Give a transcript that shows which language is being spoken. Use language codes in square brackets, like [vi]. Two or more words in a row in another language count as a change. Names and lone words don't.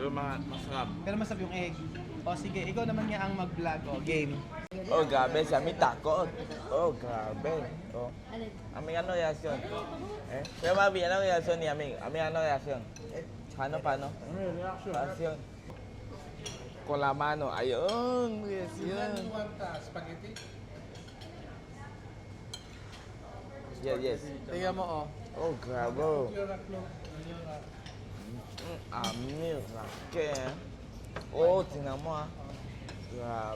[tl] Pero masarap. Pero masarap yung egg. O sige, ikaw naman nga ang mag-vlog. O, game. Oh, grabe, si Ami takot. Oh, grabe. Oh. Ami, ano reaksyon? Pero Mabi, ano reaksyon ni Ami? Ami, ano reaksyon? Paano? Reaksyon. [es] Con la mano. [tl] Ayun, reaksyon. Spaghetti? Yes. Tingnan mo, o. Oh, grabe. Ami, rake. Oh, tingnan mo Grabe.